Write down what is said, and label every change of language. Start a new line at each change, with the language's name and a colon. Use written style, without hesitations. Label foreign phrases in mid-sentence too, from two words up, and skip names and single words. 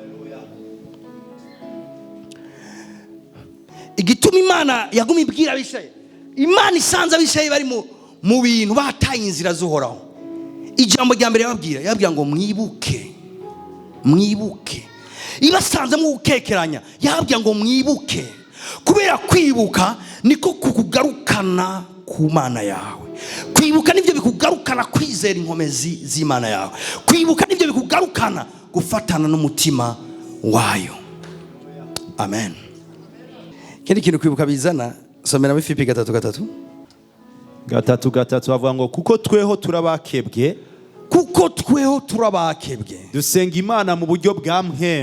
Rundi: Igituma Imana yaguma ibwira Abisirayeli, Imana isanze Abisirayeli bari mu bintu bataye inzira z'uhoraho, ijambo rya mbere yababwira ngo mwibuke, mwibuke. Ibasanze mu gukekeranya yababwira ngo mwibuke, kubera kwibuka niko kukugarukana ku Mana yawe. Kwibuka nibyo bikugarukana kwizera inkomezi z'Imana yawe. Kwibuka nibyo bikugarukana gufatana n'umutima wayo. Amen. Kindi kintu kwibuka bizana, somera muri Filipi 3:3. 3:3 bavuga ngo kuko tweho turabakebwe, kuko tweho turabakebwe, dusenga Imana mu buryo bwa mpemu,